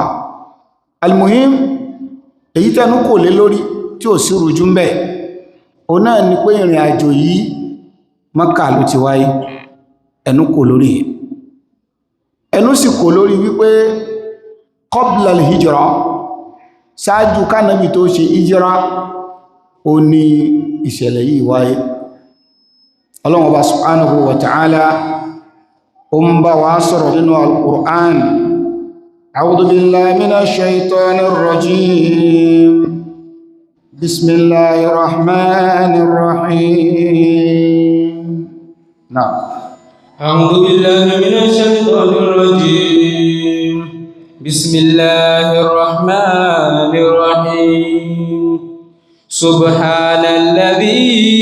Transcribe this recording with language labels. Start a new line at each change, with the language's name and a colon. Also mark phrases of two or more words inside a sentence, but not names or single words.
Yoruba: Al-muhim èyí tẹ́nu kò lé lórí tí ò sí rújú ń bẹ̀ o náà ni pé ìrìn àjò yìí Mákà ló ti wáyé ẹnu kò lórí ẹnu sì kò lórí wípé
Arabic: قبل الهجرة
Yoruba: ṣáájú kánàbí tó ṣe hijira ó ní ìṣẹ̀lẹ̀ yìí wáyé. Ọlọ́hun Ọba
Arabic: سبحانه وتعالى
Yoruba: ó ń bá wa sọ̀rọ̀ nínú al-Qur'an
Arabic: أعوذ بالله من الشيطان الرجيم بسم الله الرحمن الرحيم.
Yoruba: Na'am.
Arabic: أعوذ بالله من الشيطان الرجيم بسم الله الرحمن الرحيم سبحان الذي